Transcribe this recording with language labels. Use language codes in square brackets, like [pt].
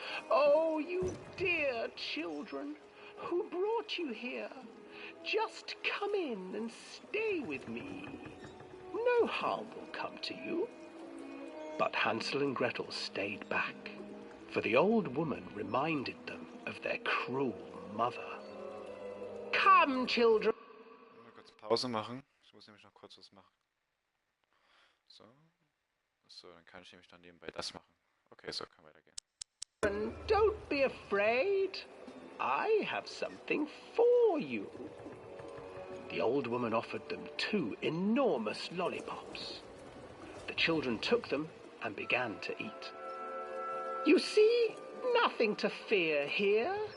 [en] Oh, you dear children, who brought you here? Just come in and stay with me. No harm will come to you. But Hansel and Gretel stayed back, for the old woman reminded them of their cruel mother. Come, children. [de] Mal kurz Pause machen. Ich muss nämlich noch kurz was machen. So. So, dann kann ich nämlich noch nebenbei das machen. Okay, so kann weitergehen. [en] Don't be afraid. I have something for you. The old woman offered them 2 enormous lollipops. The children took them and began to eat. You see, nothing to fear here.